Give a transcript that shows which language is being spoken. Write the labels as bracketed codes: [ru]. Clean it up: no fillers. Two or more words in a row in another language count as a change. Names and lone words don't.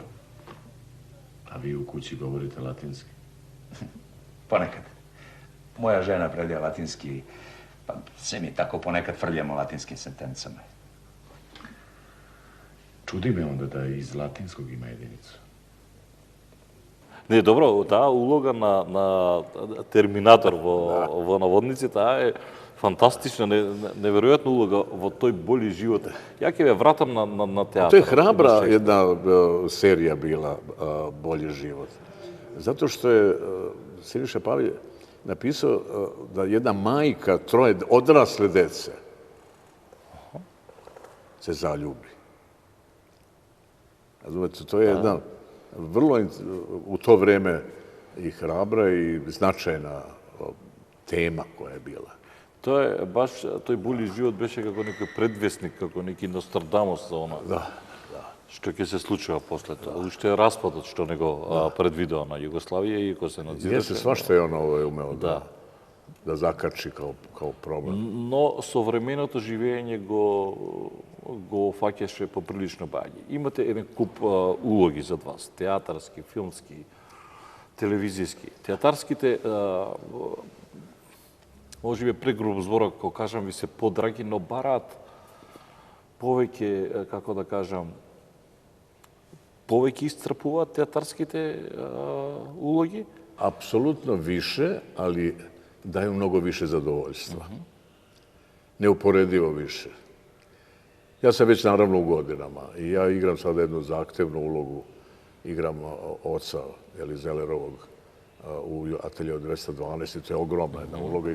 [sr] A vi u kući govorite latinski? Ponekad. Moja žena predaje latinski, pa sve mi tako ponekad frljamo latinskim sentencama. Čudi me onda da iz latinskog ima jedinicu. [mk] Не, добро, таа улога на терминатор во наводници, таа е фантастична, неверојатна улога во тој боли живот. Ја ќе ве вратам на театар. [sr] To je hrabra jedna serija bila, Bolji život. Zato što je Siniša Pavlje napisao da jedna majka troje odrasle dece se zaljubi. Razumete, to je jedna vrlo u to vreme i hrabra i značajna tema koja je bila. [mk] Тој були живот беше како некој предвестник, како неки Нострадамус за она. [sr] Da. [mk] Што ќе се случува после тоа. Уште распадот што него предвидео на Југославија и кој се надзираше. [sr] Jeste, svašta je ono umeo da zakači kao problem. [mk] Но современото живење го фаќаше поприлично баѓе. Имате еден куп улоги зад вас, театарски, филмски, телевизијски. Театарските може би прегруб зборот, кога кажам, ви се подраги, но бараат повеќе, како да кажам, повеќе iscrpуваат театарските улоги? [sr] Apsolutno više, ali daju mnogo više zadovoljstva. Neuporedivo više. Ja sam već naravno u godinama i ja igram sada jednu zahtevnu ulogu. Igram oca Zelerovog u ateljevu 212 i to je ogromna jedna uloga.